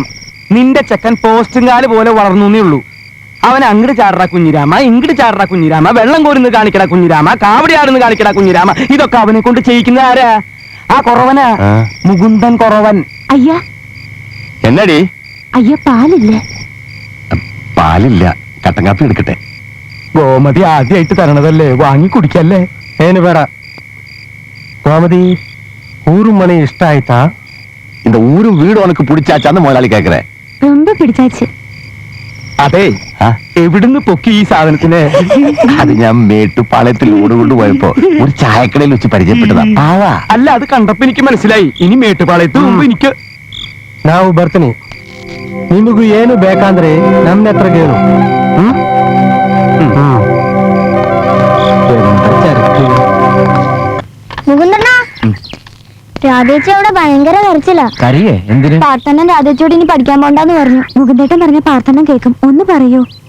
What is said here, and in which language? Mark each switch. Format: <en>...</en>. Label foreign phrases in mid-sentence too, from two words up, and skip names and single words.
<ml>നിന്റെ ചെക്കൻ പോസ്റ്റുംകാല് പോലെ വളർന്നേ ഉള്ളൂ. അവൻ അങ്ങട് ചാടറ കുഞ്ഞിരാമ, ഇങ്ങട് ചാടറ കുഞ്ഞിരാമ, വെള്ളം കോരുന്ന് കാണിക്കട കുഞ്ഞിരാമ, കാവടിയാടുന്ന് കാണിക്കട കുഞ്ഞിരാമ. ഇതൊക്കെ അവനെ കൊണ്ട് ചെയ്യിക്കുന്ന ആരാ? ആ കുറവനാ, മുകുന്ദൻ കുറവൻ. അയ്യ എന്നടി? അയ്യ പാലില്ല. പാലില്ല, കട്ടൻ കാപ്പി എടുക്കട്ടെ. ഗോമതി ആദ്യമായിട്ട് തരണതല്ലേ, വാങ്ങി കുടിക്കല്ലേ.</ml> <kn>ಏನು ಬೇಡ கோமதி, ಊರು ಮನೆ ಇಷ್ಟ ಆಯ್ತಾ?</kn> <ta>இந்த ஊரும் வீடு உனக்கு பிடிச்சாச்சான்னு முதலாளி கேக்குறேன். ரொம்ப பிடிச்சாச்சு.</ta> <ml>അതെ, എവിടുന്ന് പൊക്കി ഈ സാധനത്തിന്? അത് ഞാൻ മേട്ടുപാളയത്തിൽ ഊടുകൊണ്ട് പോയപ്പോ ഒരു ചായക്കടയിൽ വെച്ച് പരിചയപ്പെട്ടതാ. പാവാ. അല്ല, അത് കണ്ടപ്പോ എനിക്ക് മനസ്സിലായി. ഇനി മേട്ടുപാളയത്ത് മുമ്പ് എനിക്ക്</ml> <kn>ನಾವು ಬರ್ತೀನಿ. ನಿಮಗೂ ಏನು ಬೇಕಂದ್ರೆ ನಮ್ಮ ಹತ್ರ ಕೇಳು.</kn> <ml>മുകുന്ദണ്ണ, രാധേച്ചി അവിടെ ഭയങ്കര കരച്ചില്ല. കരയേ? എന്തിന്? പാർത്തണ്ണൻ രാധേച്ചിയോട് ഇനി പഠിക്കാൻ പോണ്ടെന്ന് പറഞ്ഞു. മുകുന്ദേട്ടൻ പറഞ്ഞ പാർത്തണ്ണൻ കേൾക്കും. ഒന്ന് പറയൂ.</ml>